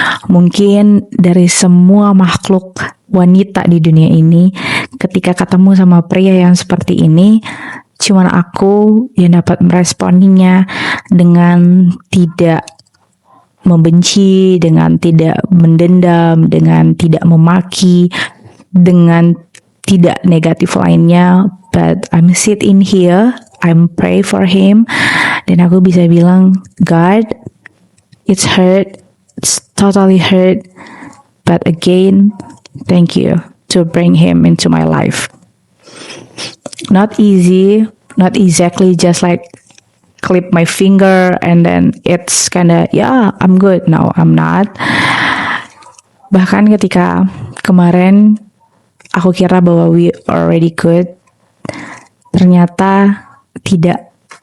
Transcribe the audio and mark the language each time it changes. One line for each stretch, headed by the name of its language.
Indonesian: Mungkin dari semua makhluk wanita di dunia ini, ketika ketemu sama pria yang seperti ini, cuman aku yang dapat meresponinya dengan tidak membenci, dengan tidak mendendam, dengan tidak memaki, dengan tidak negatif lainnya.
English: But I'm sit in here, I'm pray for him,
Indonesian: dan aku bisa bilang,
English: God, it's hurt, it's totally hurt, but again, thank you to bring him into my life. Not easy, not exactly just like clip my finger and then it's kinda, yeah, I'm good. No, I'm not.
Indonesian: Bahkan ketika kemarin aku kira bahwa
English: we already good,
Indonesian: ternyata tidak.